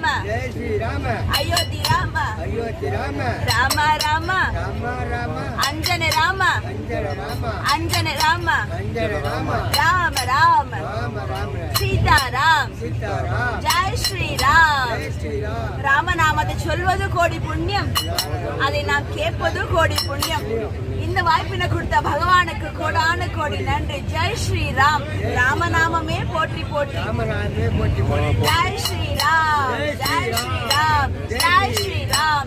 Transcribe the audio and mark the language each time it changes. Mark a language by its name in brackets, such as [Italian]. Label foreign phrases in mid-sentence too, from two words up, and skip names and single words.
[Hindi] जय श्री राम अयोध्या राम अयोध्या राम राम राम राम राम अंजन राम अंजन राम अंजन राम अंजन राम राम राम राम राम सीता राम सीताराम जय श्री राम जय श्री राम [Tamil] ராமநாமத்தை சொல்வது கோடி புண்ணியம், அதை நாம் கேட்பது கோடி புண்ணியம். இந்த வாய்ப்பினை கொடுத்த பகவானுக்கு கோடான கோடி நன்றி. ஜெய் ஸ்ரீராம். ராமநாமமே போற்றி போற்றி. ஜெய் ஸ்ரீராம் ஜெய் ஸ்ரீராம் ஜெய் ஸ்ரீராம்.